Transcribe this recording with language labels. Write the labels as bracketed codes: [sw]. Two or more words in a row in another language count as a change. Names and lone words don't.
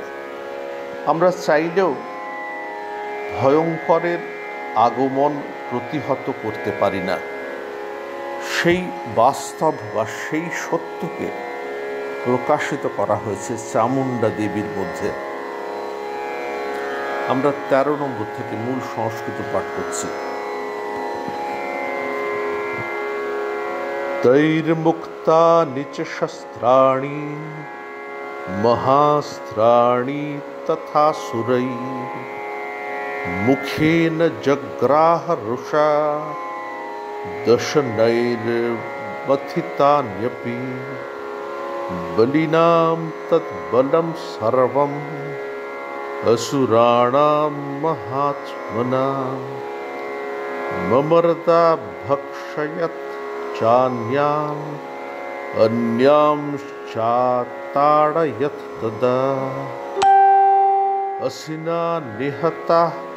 [bn] আমরা চাইলেও ভয়ঙ্করের আগমন প্রতিহত করতে পারি না। সেই বাস্তব বা সেই সত্যকে প্রকাশিত করা হয়েছে চামুণ্ডা দেবীর মধ্যে। আমরা 13 নম্বর থেকে মূল সংস্কৃত পাঠ করছি। [sa] তৈর্মুক্তানি চ শস্ত্রাণি মহাস্ত্রাণি তথা সুরৈ মুখেন জগ্রাহ রুষা দশনৈর্মথিতান্যপি বলিনাম তদ্বলম সর্বম असुराणां महात्मनां ममर्दा भक्षयत् चान्यान् अन्यांश्चाताडयत् तदा असिना निहताः